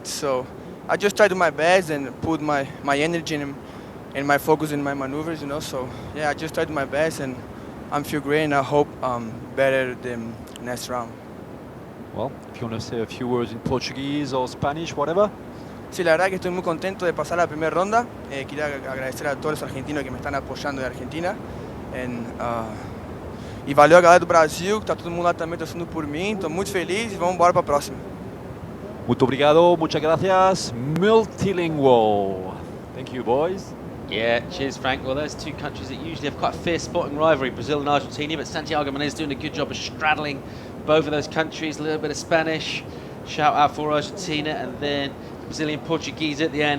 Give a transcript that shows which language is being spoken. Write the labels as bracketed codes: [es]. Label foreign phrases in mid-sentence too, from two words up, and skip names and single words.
[en] So I just try to do my best and put my energy and my focus in my maneuvers, you know. So yeah, I just try to do my best, and I feel great, and I hope better than next round. Well, if you want to say a few words in Portuguese or Spanish, whatever. [es] Sí, la verdad que estoy muy contento de pasar la primera ronda. Quería agradecer a todos los argentinos que me están apoyando de Argentina. [pt] E valeu a galera do Brasil, que tá todo mundo lá também torcendo por mim. Estou muito feliz e vamos embora para a próxima. Muito obrigado, [es] muchas gracias. [en] Multilingual. Thank you, boys. Yeah, cheers, Frank. Well, those two countries that usually have quite a fierce sporting rivalry, Brazil and Argentina, but Santiago Moniz doing a good job of straddling both of those countries. A little bit of Spanish. Shout out for Argentina, and then Brazilian Portuguese at the end.